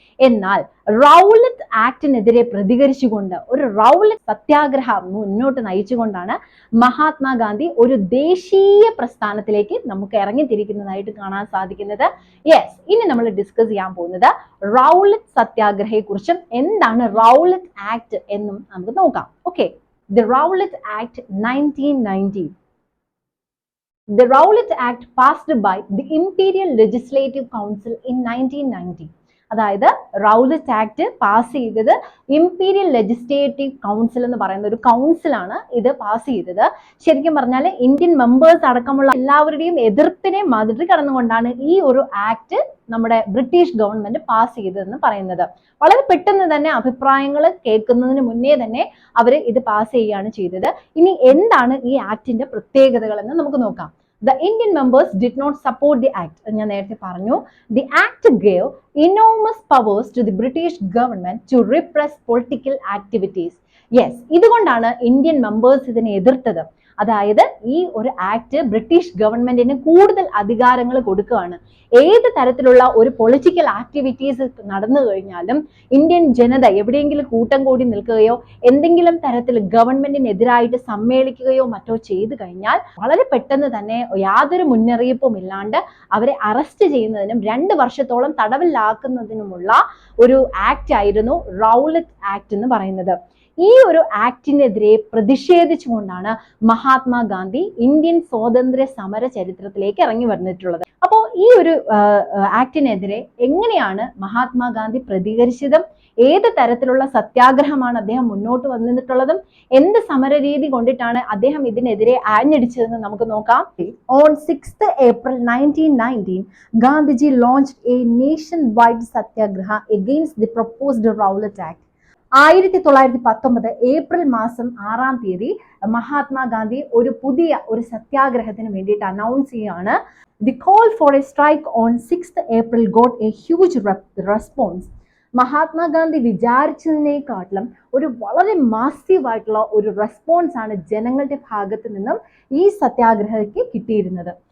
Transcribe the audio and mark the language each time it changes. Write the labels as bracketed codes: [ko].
[ml] എന്നാൽ റൗലറ്റ് ആക്ടിനെതിരെ പ്രതികരിച്ചുകൊണ്ട് ഒരു റൗലറ്റ് സത്യാഗ്രഹം മുന്നോട്ട് നയിച്ചുകൊണ്ടാണ് മഹാത്മാഗാന്ധി ഒരു ദേശീയ പ്രസ്ഥാനത്തിലേക്ക് നമുക്ക് ഇറങ്ങിത്തിരിക്കുന്നതായിട്ട് കാണാൻ സാധിക്കുന്നത്. യെസ്, ഇനി നമ്മൾ ഡിസ്കസ് ചെയ്യാൻ പോകുന്നത് റൗലറ്റ് സത്യാഗ്രഹയെ കുറിച്ചും എന്താണ് റൗലറ്റ് ആക്ട് എന്നും നമുക്ക് നോക്കാം. [en] Okay, the Rowlatt act 1919. The Rowlatt Act passed by the Imperial Legislative Council in 1990. [ml] അതായത് റൗലറ്റ് ആക്ട് പാസ് ചെയ്തത് ഇംപീരിയൽ ലെജിസ്ലേറ്റീവ് കൗൺസിൽ എന്ന് പറയുന്ന ഒരു കൗൺസിലാണ് ഇത് പാസ് ചെയ്തത്. ശരിക്കും പറഞ്ഞാൽ ഇന്ത്യൻ മെമ്പേഴ്സ് അടക്കമുള്ള എല്ലാവരുടെയും എതിർപ്പിനെ മറികടന്നുകൊണ്ടാണ് ഈ ഒരു ആക്ട് നമ്മുടെ ബ്രിട്ടീഷ് ഗവൺമെന്റ് പാസ് ചെയ്തതെന്ന് പറയുന്നത്. വളരെ പെട്ടെന്ന് തന്നെ അഭിപ്രായങ്ങൾ കേൾക്കുന്നതിന് മുന്നേ തന്നെ അവർ ഇത് പാസ് ചെയ്യുകയാണ് ചെയ്തത്. ഇനി എന്താണ് ഈ ആക്ടിന്റെ പ്രത്യേകതകൾ എന്ന് നമുക്ക് നോക്കാം. [en] The Indian members did not support the act. [ml] ഞാൻ നേരത്തെ പറഞ്ഞു, [en] the act gave enormous powers to the British government to repress political activities. [ml] Yes, ഇതുകൊണ്ടാണ് ഇന്ത്യൻ മെമ്പേഴ്സ് ഇതിനെ എതിർത്തത്. അതായത് ഈ ഒരു ആക്ട് ബ്രിട്ടീഷ് ഗവൺമെന്റിന് കൂടുതൽ അധികാരങ്ങൾ കൊടുക്കുകയാണ്. ഏത് തരത്തിലുള്ള ഒരു പൊളിറ്റിക്കൽ ആക്ടിവിറ്റീസ് നടന്നു കഴിഞ്ഞാലും ഇന്ത്യൻ ജനത എവിടെയെങ്കിലും കൂട്ടം കൂടി നിൽക്കുകയോ എന്തെങ്കിലും തരത്തിൽ ഗവൺമെന്റിനെതിരായിട്ട് സമ്മേളിക്കുകയോ മറ്റോ ചെയ്തു കഴിഞ്ഞാൽ വളരെ പെട്ടെന്ന് തന്നെ യാതൊരു മുന്നറിയിപ്പും ഇല്ലാണ്ട് അവരെ അറസ്റ്റ് ചെയ്യുന്നതിനും 2 വർഷത്തോളം തടവിലാക്കുന്നതിനുമുള്ള ഒരു ആക്ട് ആയിരുന്നു റൗലറ്റ് ആക്ട് എന്ന് പറയുന്നത്. ഈ ഒരു ആക്ടിനെതിരെ പ്രതിഷേധിച്ചുകൊണ്ടാണ് മഹാത്മാഗാന്ധി ഇന്ത്യൻ സ്വാതന്ത്ര്യ സമര ചരിത്രത്തിലേക്ക് ഇറങ്ങി വന്നിട്ടുള്ളത്. അപ്പോൾ ഈ ഒരു ആക്ടിനെതിരെ എങ്ങനെയാണ് മഹാത്മാഗാന്ധി പ്രതികരിച്ചതും ഏത് തരത്തിലുള്ള സത്യാഗ്രഹമാണ് അദ്ദേഹം മുന്നോട്ട് വന്നിട്ടുള്ളതും എന്ത് സമരരീതി കൊണ്ടിട്ടാണ് അദ്ദേഹം ഇതിനെതിരെ ആഞ്ഞടിച്ചതെന്ന് നമുക്ക് നോക്കാം. [en] On 6th April 1919, Gandhiji launched a nationwide satyagraha against the proposed Rowlatt Act. [ml] 1919 April മാസം 6-ാം തീയതി മഹാത്മാഗാന്ധി ഒരു പുതിയ ഒരു സത്യാഗ്രഹത്തിന് വേണ്ടിയിട്ട് അനൗൺസ് ചെയ്യുകയാണ്. [en] The call for A strike on 6th April got A huge response. [ml] Mahatma Gandhi വിചാരിച്ചതിനേക്കാട്ടിലും ഒരു വളരെ മാസീവായിട്ടുള്ള ഒരു റെസ്പോൺസ് ആണ് ജനങ്ങളുടെ ഭാഗത്ത് നിന്നും ഈ സത്യാഗ്രഹയ്ക്ക് കിട്ടിയിരുന്നത്.